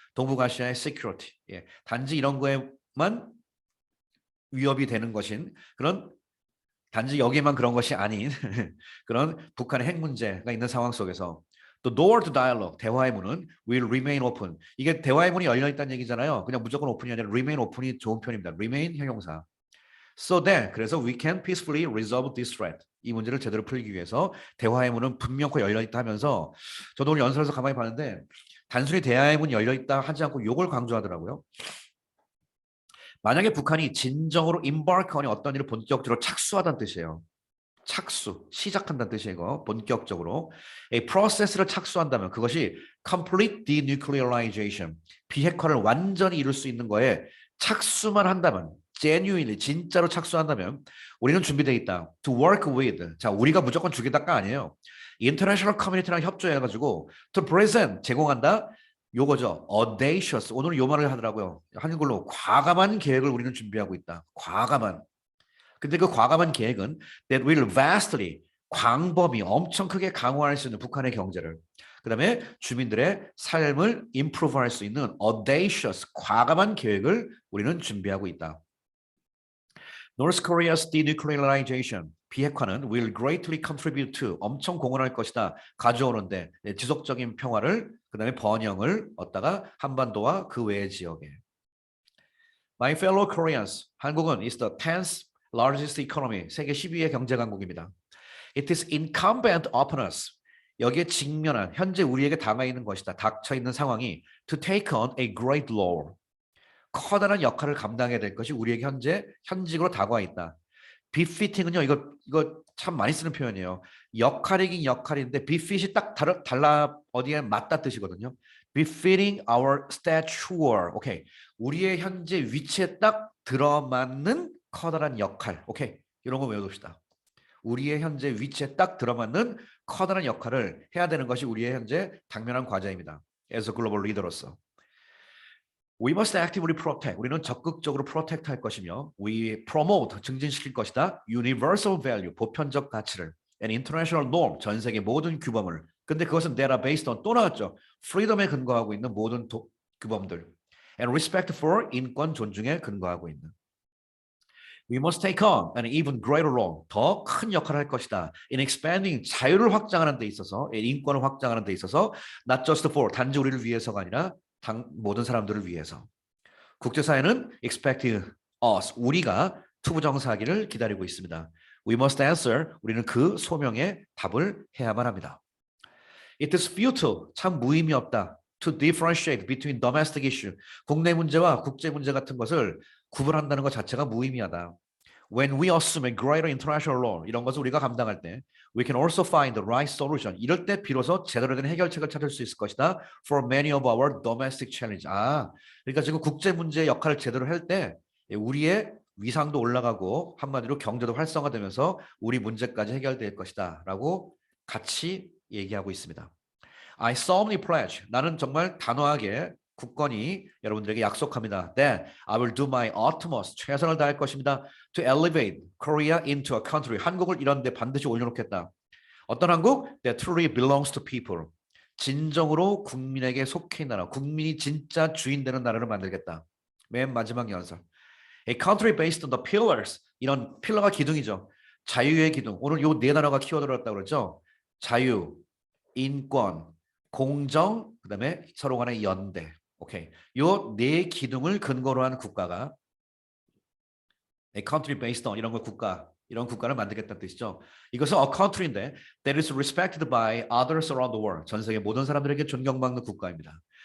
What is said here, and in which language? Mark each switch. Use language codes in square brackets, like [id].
[ko] 동북아시아의 security, 단지 이런 거에만 위협이 되는 것인 그런 단지 여기에만 그런 것이 아닌 그런 북한의 핵 문제가 있는 상황 속에서 [en] The door to dialogue, [ko] 대화의 문은 [en] will remain open. [ko] 이게 대화의 문이 열려 있다는 얘기잖아요. 그냥 무조건 오픈이 아니라 remain open이 좋은 표현입니다. remain 형용사. [en] So that, [ko] 그래서 [en] we can peacefully resolve this threat. [ko] 이 문제를 제대로 풀기 위해서 대화의 문은 분명히 열려 있다 하면서 저도 오늘 연설에서 가만히 봤는데 단순히 대화의 문이 열려 있다 하지 않고 요걸 강조하더라고요. 만약에 북한이 진정으로 embark on이 어떤 일을 본격적으로 착수하다는 뜻이에요. 착수, 시작한다는 뜻이에요. 이거 본격적으로. 이 프로세스를 착수한다면 그것이 complete denuclearization, 비핵화를 완전히 이룰 수 있는 거에 착수만 한다면 genuinely, 진짜로 착수한다면 우리는 준비되어 있다. [en] to work with. [ko] 자, 우리가 무조건 주겠다가 아니에요. international community랑 협조해가지고 [en] to present, [ko] 제공한다. 요거죠. audacious. 오늘 요 말을 하더라고요. 한글로 과감한 계획을 우리는 준비하고 있다. 과감한. 근데 그 과감한 계획은 [en] that will vastly, [ko] 광범위, 엄청 크게 강화할 수 있는 북한의 경제를, 그 다음에 주민들의 삶을 improve할 수 있는 audacious, 과감한 계획을 우리는 준비하고 있다. [en] North Korea's denuclearization, [ko] 비핵화는 [en] will greatly contribute to, [ko] 엄청 공헌할 것이다. 가져오는데 지속적인 평화를, 그 다음에 번영을 얻다가 한반도와 그 외의 지역에. [en] My fellow Koreans, [ko] 한국은 [en] is the 10th largest economy, [ko] 세계 10위의 경제 강국입니다. [en] It is incumbent upon us. [ko] 여기에 직면한, 현재 우리에게 다가 있는 것이다. 닥쳐 있는 상황이 [en] to take on a great role. [ko] 커다란 역할을 감당해야 될 것이 우리에게 현직으로 다가와 있다. befitting은요, 이거 참 많이 쓰는 표현이에요. 역할이긴 역할인데 befit이 딱 달라 어디에 맞다 뜻이거든요. [en] befitting our stature. 오케이. [ko] 우리의 현재 위치에 딱 들어맞는 커다란 역할. 오케이. 이런 거 외워둡시다. 우리의 현재 위치에 딱 들어맞는 커다란 역할을 해야 되는 것이 우리의 현재 당면한 과제입니다. [en] as a global leader로서. We must actively protect. [ko] 우리는 적극적으로 protect 할 것이며 [en] we promote, [ko] 증진시킬 것이다. [en] universal value, [ko] 보편적 가치를 [en] and international norm, [ko] 전 세계 모든 규범을. 근데 그것은 [en] that are based on, [ko] 또 나왔죠. freedom에 근거하고 있는 모든 규범들 [en] and respect for, [ko] 인권 존중에 근거하고 있는. [en] We must take on an even greater role. [ko] 더 큰 역할을 할 것이다. [en] In expanding, [ko] 자유를 확장하는 데 있어서, 인권을 확장하는 데 있어서 [en] not just for, [ko] 단지 우리를 위해서가 아니라 모든 사람들을 위해서. 국제사회는 [en] expect us, [ko] 우리가 투부정사하기를 기다리고 있습니다. [en] We must answer, [ko] 우리는 그 소명에 답을 해야만 합니다. [en] It is futile, [ko] 참 무의미 없다. [en] To differentiate between domestic issue, [ko] 국내 문제와 국제 문제 같은 것을 구분한다는 것 자체가 무의미하다. [en] When we assume a greater international role, [ko] 이런 것을 우리가 감당할 때 [en] we can also find the right solution. [ko] 이럴 때 비로소 제대로 된 해결책을 찾을 수 있을 것이다. [en] For many of our domestic challenge. [ko] 그러니까 지금 국제 문제 역할을 제대로 할 때 우리의 위상도 올라가고 한마디로 경제도 활성화되면서 우리 문제까지 해결될 것이다. 라고 같이 얘기하고 있습니다. [en] I solemnly pledge. [ko] 나는 정말 단호하게 굳건히 여러분들에게 약속합니다. [en] That I will do my utmost. [ko] 최선을 다할 것입니다. [en] To elevate Korea into a country. [ko] 한국을 이런 데 반드시 올려놓겠다. 어떤 한국? [en] That truly belongs to people. [ko] 진정으로 국민에게 속해 있는 나라. 국민이 진짜 주인 되는 나라를 만들겠다. 맨 마지막 연설. [en] A country based on the pillars. [ko] 이런 필러가 기둥이죠. 자유의 기둥. 오늘 요 네 단어가 키워드로 했다고 그랬죠. 자유, 인권, 공정, 그다음에 서로 간의 연대. 오케이. 요 네 기둥을 근거로 한 국가가 [en] a country based on, [ko] 이런 거 국가, 이런 국가를 만들겠다는 뜻이죠. 이것은 [en] a country인데 that is respected by others around the world. [ko] 전 세계 모든 사람들에게 존경받는 국가입니다.